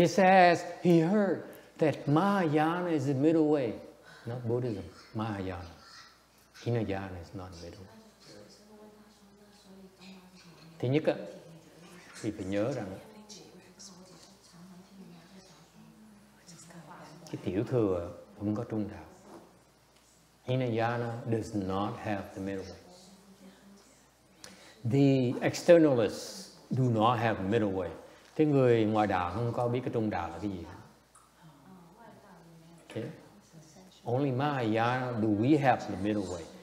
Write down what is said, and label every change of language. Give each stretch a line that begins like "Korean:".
English: He says he heard that Mahayana is the middle way, not Buddhism. Mahayana. Hinayana is not middle way.
Vietnamese: Thứ nhất á, thì phải nhớ rằng cái tiểu thừa không có trung đạo.
English: Hinayana does not have the middle way. The externalists do not have middle way.
Vietnamese: Cái người ngoài đạo không có biết cái trung đạo là cái gì.
English: Okay. Only Mahayana do we have the middle way.